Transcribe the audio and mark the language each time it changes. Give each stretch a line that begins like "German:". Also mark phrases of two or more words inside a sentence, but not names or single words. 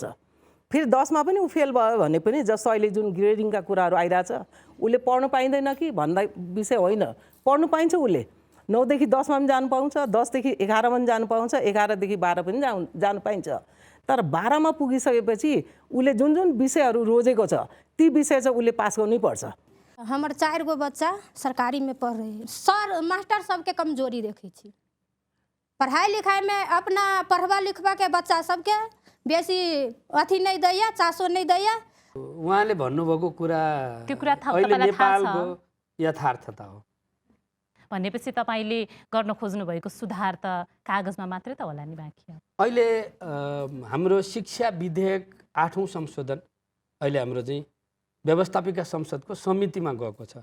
Nepali: फेरि 10 मा पनि ऊ फेल भयो भने पनि जस्तो अहिले जुन ग्रेडिङका कुराहरू आइरहेछ, उसले पढ्नु पाइँदैन कि भन्दा विषय होइन, पढ्नु पाइन्छ। उसले 9 देखि 10 मा पनि जानु पाउँछ, 10 देखि 11 मा पनि जानु पाउँछ, 11 देखि 12 पनि जानु पाइन्छ। तर 12 मा पुगिसकेपछि उसले जुन जुन विषयहरू रोजेको छ ती विषय चाहिँ उसले पास गर्नै पर्छ।
Maithili: हमर 4 गो बच्चा सरकारी में पढ़ रहे हैं। सर मास्टर सबके कमजोरी देखे छी। पढ़ाई लिखाई में अपना पढ़वा लिखवा के बच्चा सबके बेसी अथी नहीं दैया, चासो नहीं दैया।
Nepali: उहाँले भन्नुभएको कुरा त्यो कुरा अहिले नेपालको यथार्थता हो। भनेपछि तपाईले गर्न खोज्नु भएको सुधार त कागजमा मात्रै त होला नि, बाँकी अहिले हाम्रो शिक्षा विधेयक 8औं संशोधन अहिले हाम्रो चाहिँ व्यवस्थापिका संसदको समितिमा गएको छ।